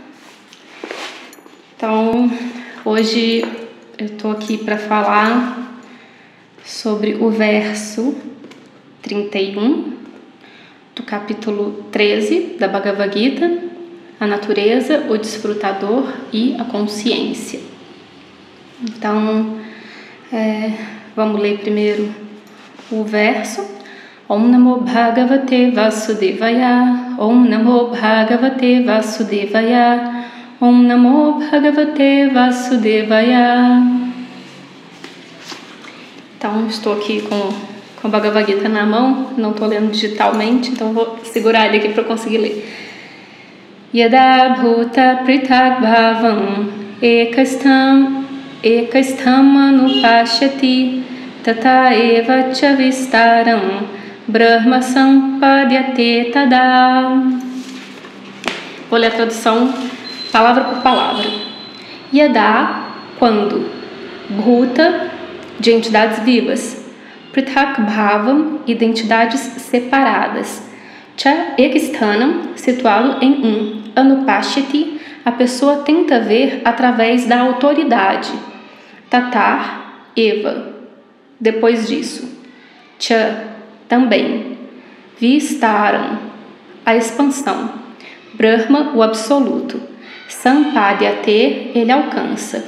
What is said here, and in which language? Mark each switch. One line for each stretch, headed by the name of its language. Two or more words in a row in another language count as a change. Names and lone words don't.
Portuguese: Então, hoje eu estou aqui para falar sobre o verso 31 do capítulo 13 da Bhagavad Gita, a natureza, o desfrutador e a consciência. Então, vamos ler primeiro o verso.
Sanskrit: Om Namo Bhagavate Vasudevaya, Om Namo Bhagavate Vasudevaya, Om Namo Bhagavate Vasudevaya.
Portuguese: Então, estou aqui com a Bhagavad Gita na mão, não estou lendo digitalmente, então vou segurar ele aqui para conseguir ler.
Sanskrit: Yada Bhuta Pritak Bhavam Ekastham Anupashyati Tata Eva Chavistaram Brahma Sampadyate Tada.
Portuguese: Vou ler a tradução palavra por palavra. Yada, quando. Bhuta, de entidades vivas.
Sanskrit: Prithak Bhavam,
Portuguese: identidades separadas.
Sanskrit: Cha Eksthanam,
Portuguese: situado em um. Anupashyati, a pessoa tenta ver através da autoridade.
Sanskrit: Tatar, Eva.
Portuguese: Depois disso. Cha, também. Vistaram, a expansão. Brahma, o absoluto. Sampadyate, ele alcança.